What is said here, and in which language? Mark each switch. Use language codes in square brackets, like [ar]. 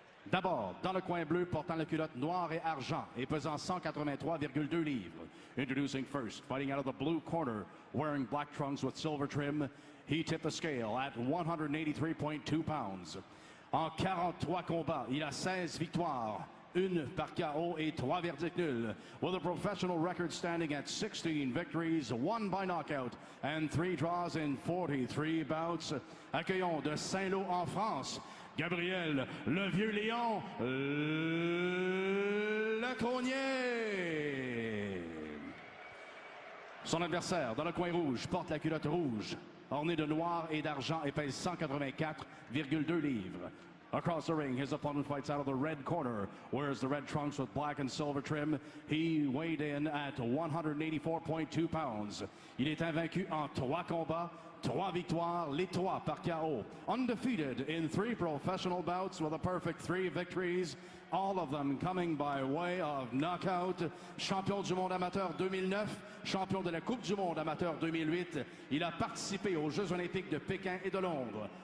[fr] D'abord, dans le coin bleu, portant la culotte noire et argent et pesant 183,2 livres. [en] Introducing first, fighting out of the blue corner, wearing black trunks with silver trim. He tipped the scale at 183.2 pounds. [fr] En 43 combats, il a 16 victoires, une par KO et 3 verdicts nuls, [en] with a professional record standing at 16 victories, 1 by knockout, and 3 draws in 43 bouts. [fr] Accueillons de Saint-Lô en France, Gabriel Le Vieux Lion Lecronier. Son adversaire, dans le coin rouge, porte la culotte rouge, ornée de noir et d'argent et pèse 184,2 livres. [en] Across the ring, his opponent fights out of the red corner, wears the red trunks with black and silver trim. He weighed in at 184.2 pounds. [fr] Il est invaincu en 3 combats, 3 victoires, les 3 par KO. [en] Undefeated in 3 professional bouts with a perfect 3 victories, all of them coming by way of knockout. [fr] Champion du monde amateur 2009, champion de la Coupe du monde amateur 2008. Il a participé aux Jeux olympiques de Pékin et de Londres.